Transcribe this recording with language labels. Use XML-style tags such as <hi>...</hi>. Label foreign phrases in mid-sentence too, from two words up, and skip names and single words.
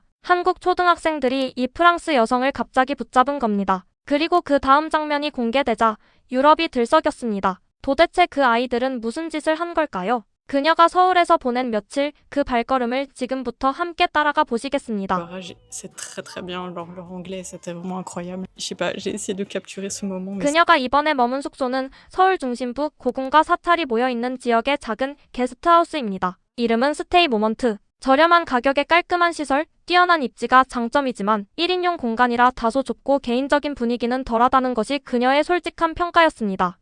<ko>한국 초등학생들이 이 프랑스 여성을 갑자기 붙잡은 겁니다. 그리고 그 다음 장면이 공개되자 유럽이 들썩였습니다. 도대체 그 아이들은 무슨 짓을 한 걸까요? 그녀가 서울에서 보낸 며칠 그 발걸음을 지금부터 함께 따라가 보시겠습니다.</ko> <fr>C'est très très bien, leur anglais c'était vraiment incroyable. Je sais pas, j'ai essayé de capturer ce moment. Mais</fr> <ko>그녀가 이번에 머문 숙소는 서울 중심부 고궁과 사찰이 모여있는 지역의 작은 게스트하우스입니다. 이름은 스테이 모먼트. 저렴한 가격에 깔끔한 시설, 뛰어난 입지가 장점이지만 1인용 공간이라 다소 좁고 개인적인 분위기는 덜하다는 것이 그녀의 솔직한 평가였습니다.</ko>